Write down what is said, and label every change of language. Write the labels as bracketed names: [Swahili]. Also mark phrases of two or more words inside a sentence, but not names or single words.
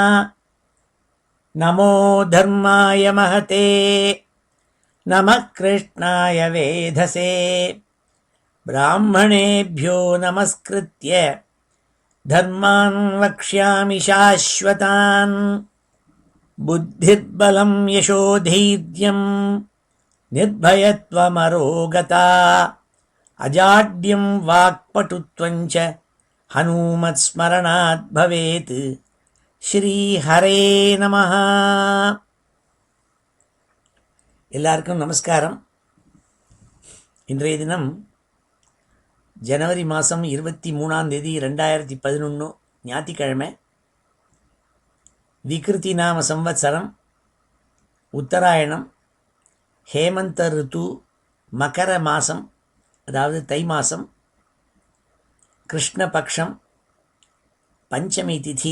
[Sanskrit] नमो धर्माय महते नमः कृष्णाय वेधसे ब्राह्मणेभ्यो नमस्कृत्य धर्मान् वक्ष्यामि शाश्वतान्। बुद्धिर्बलं यशोधैर्यं निर्भयत्वमरोगता अजाड्यं वाक्पटुत्वं च हनुमत्स्मरणात् भवेत्। [Tamil] ஸ்ரீஹரே நமஹ. எல்லாருக்கும் நமஸ்காரம். இன்றைய தினம் ஜனவரி மாதம் 23 2011 ஞாயிற்றுக்கிழமை. விக்ருதி நாம சம்வத்சரம், உத்தராயணம், ஹேமந்த ரித்து, மகர மாதம், அதாவது தை மாதம், கிருஷ்ணபக்ஷம், பஞ்சமி திதி.